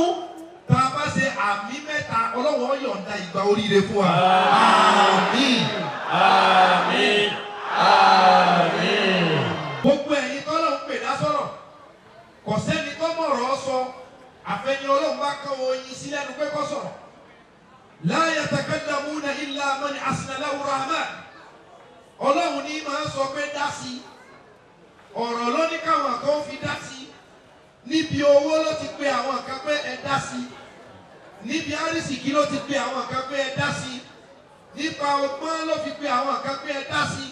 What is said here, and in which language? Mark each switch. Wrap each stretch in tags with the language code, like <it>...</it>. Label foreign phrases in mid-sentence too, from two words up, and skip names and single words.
<yo>Tá a bá ṣe àmì mẹ́ta, Ọlọ́run ó yọ̀ǹda ìgbà oríire fún wa. Àmín. Àmín. Àmín. Gbogbo ẹ̀yin tọ́lọ̀ ń pè dá sọ̀rọ̀. Kò sẹ́ni tó mọ̀rọ̀ sọ. Àfẹ́ni Ọlọ́run bá kọ́ oyin sí lẹ́nu pé kó sọ̀rọ̀.</yo> <ar>لا يتكلمون إلا من أذن له الرحمن.</ar> <yo>Ọlọ́run ní máa sọ pé dá sí. Ọ̀rọ̀ ló ní káwọn kan fi dá sí. Níbi owó ló ti pe àwọn kan pé ẹ dá sí. Níbi àrísìkí ló ti pe àwọn kan pé ẹ dá sí. Nípa ọgbọ́n ló fi pe àwọn kan pé ẹ dá sí.</yo>